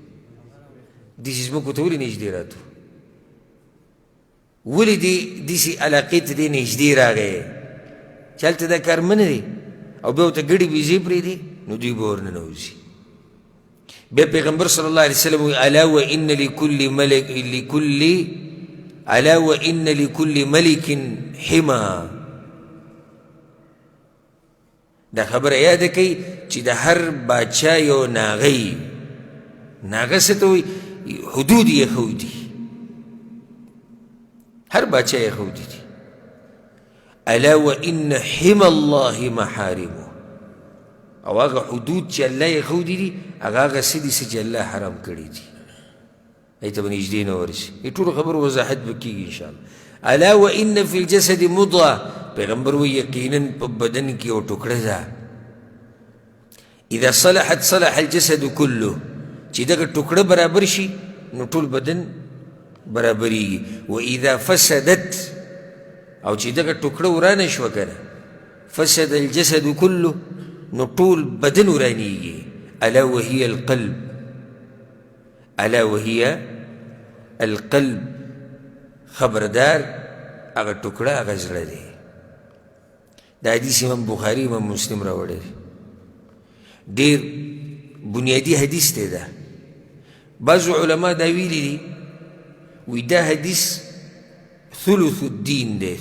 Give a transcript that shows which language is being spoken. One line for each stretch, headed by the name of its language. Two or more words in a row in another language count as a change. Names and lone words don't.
Pashto: داسې ځمکو ته ولې نږدې راتو؟ ولې دې داسې علاقې ته دې نږدې راغی چې هلته دا کار منع دی او بیا ورته ګډې بیزې پرېږدي نو دوی به ورننوځي. بیا پیغمبر
Arabic: صلی الله علیه وسلم وایي الا وان لكل ملک حما.
Pashto: دا خبره یاده کوي چې د هر باچا یو ناغی، ناغه څه ته وایي؟ حدود یې ښودي، هر باچا یې ښودي دي.
Arabic: الا وان حما الله محارمه.
Pashto: او هغه حدود چې الله یې ښودي دي هغه څه دي چې الله حرام کړي دي، هغې ته به نږدې نه ورشي. دې ټولو خبرو وضاحت به کېږي انشاءالله.
Arabic: الا وان فی الجسد مضغه.
Pashto: پیغمبر وایي یقینا په بدن کې یو ټوکړه ده،
Arabic: اذا صلحت صلح الجسد كله.
Pashto: چې دغه ټوکړه برابر شي نو ټول بدن برابرېږي.
Arabic: واذا فسدت،
Pashto: او چې دغه ټوکړه ورانه شوه که نه،
Arabic: فسد الجسد كله،
Pashto: نو ټول بدن ورانېږي.
Arabic: الا وهي القلب. الا وهي القلب.
Pashto: خبردار هغه ټوکړه هغه زړه دی. دا حدیث امام بخاري امام مسلم راوړی دی. ډېر بنیادي حدیث دی دا. بعضو علما دا ویلي دي وی دا حدیث
Arabic: ثلث الدین
Pashto: دی.